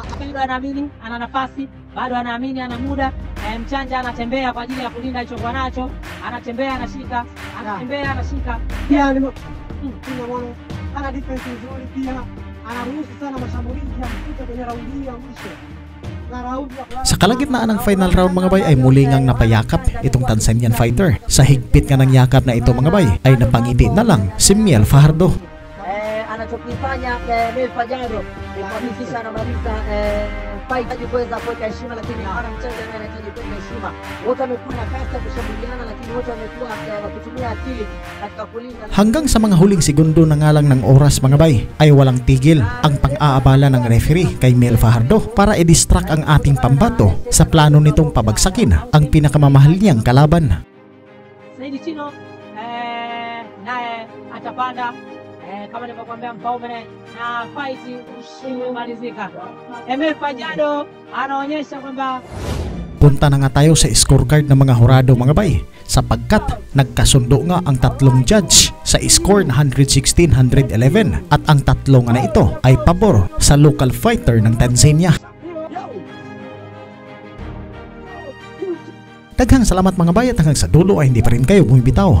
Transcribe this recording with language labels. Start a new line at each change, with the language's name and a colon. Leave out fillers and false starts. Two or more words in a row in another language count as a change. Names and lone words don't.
Swahili: bado anaamini ana nafasi, bado anaamini ana muda. Mchanja anatembea kwa ajili ya kulinda alichokuwa nacho, anatembea anashika, anatembea anashika. Pia naona ana defense nzuri, pia anaruhusu sana mashambulizi ya mfuta kwenye raundi hii ya mwisho.
Filipino: Sa kalagitnaan ng final round mga bay ay muli ngang napayakap itong Tanzanian fighter. Sa higpit nga ng yakap na ito mga bay ay napangiti na lang si Mel Fajardo.
Swahili: Anachokifanya Mel Fajardo ni kuhakikisha anamaliza fight ili kuweza kuweka heshima, lakini hawana mchezo anahitaji kuweka heshima. Wote wamekuwa na kasi ya kushambuliana, lakini wote wamekuwa wakitumia akili katika kulinda.
Filipino: Hanggang sa mga huling segundo na nga lang ng oras mga bay ay walang tigil ang pang-aabala ng referee kay Mel Fajardo para i-distract ang ating pambato sa plano nitong pabagsakin ang pinakamamahal niyang kalaban.
Swahili: Saidi Chino naye atapanda kama nilivyokuambia Mfaume na fight imemalizika. Mel Fajardo anaonyesha kwamba
Filipino: punta na nga tayo sa scorecard ng mga hurado mga bay sapagkat nagkasundo nga ang tatlong judge sa score na 116-111 at ang tatlo nga na ito ay pabor sa local fighter ng Tanzania.
Cebuano: Daghang salamat
Filipino: mga bay at hanggang sa dulo ay hindi pa rin kayo bumibitaw.